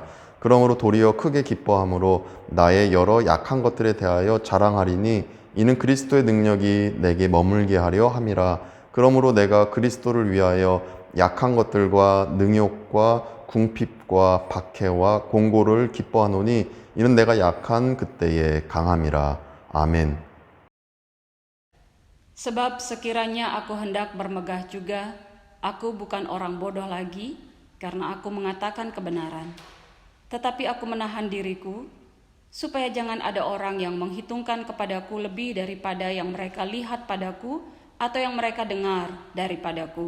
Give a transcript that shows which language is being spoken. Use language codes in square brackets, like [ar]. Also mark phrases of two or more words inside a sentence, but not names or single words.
[ko] 그러므로 도리어 크게 기뻐함으로 나의 여러 약한 것들에 대하여 자랑하리니 이는 그리스도의 능력이 내게 머물게 하려 함이라. 그러므로 내가 그리스도를 위하여 약한 것들과 능욕과 궁핍과 박해와 공고를 기뻐하노니 이는 내가 약한 그때에 강함이라. 아멘. [id] Sebab sekiranya aku hendak bermegah juga, aku bukan orang bodoh lagi, karena aku mengatakan kebenaran. Tetapi aku menahan diriku, supaya jangan ada orang yang menghitungkan kepadaku lebih daripada yang mereka lihat padaku, atau yang mereka dengar daripadaku.